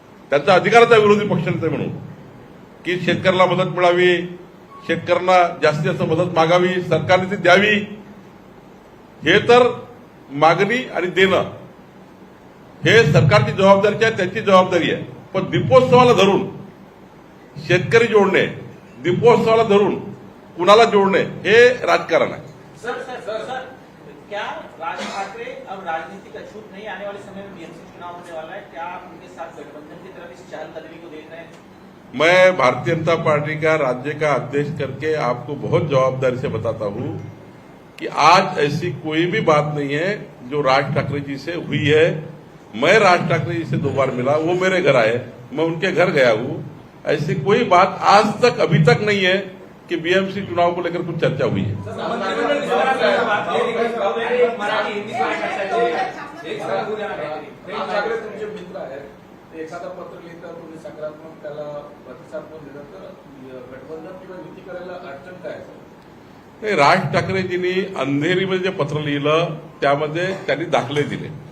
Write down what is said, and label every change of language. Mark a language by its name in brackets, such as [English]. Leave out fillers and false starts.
[Marathi] त्यांचा अधिकारच आहे विरोधी पक्षांचा म्हणून की शेतकऱ्याला मदत मिळावी, शेतकऱ्यांना जास्तीत जास्त मदत मागावी, सरकारने ती द्यावी. हे तर मागणी आणि देणं हे सरकारची जबाबदारी आहे, त्यांची जबाबदारी आहे. पण दीपोत्सवाला धरून शेतकरी जोडणे, दीपोत्सवाला धरून कुणाला जोडणे हे राजकारण आहे. [Hindi] सर, क्या राज ठाकरे अब राजनीति का छूट नहीं, आने वाले समय में बीएमसी चुनाव होने वाला है, क्या आप उनके साथ गठबंधन की तरफ इस चहलकदमी को देख रहे हैं? मैं भारतीय जनता पार्टी का राज्य का अध्यक्ष करके आपको बहुत जवाबदारी से बताता हूं कि आज ऐसी कोई भी बात नहीं है जो राज ठाकरे जी से हुई है. मैं राज ठाकरे जी से 2 बार मिला, वो मेरे घर आए, मैं उनके घर गया हूं. ऐसी कोई बात आज तक अभी तक नहीं है कि बीएमसी चुनाव को लेकर कुछ चर्चा हुई है. [Marathi] मंत्रिमंडळ विस्ताराची बात केली, मराठी हिंदी भाषेची एक साथ उद्या राज ठाकरे तुमचे मित्र आहेत, ते एखादा पत्र लिहितात, तुम्ही सकारात्मक त्याला प्रतिसाद पण देतात, तर गठबंधन किंवा युती करायला अडचण काय आहे? नाही, राज ठाकरेजींनी अंधेरीमध्ये जे पत्र लिहिलं त्यामध्ये त्यांनी दाखले दिले.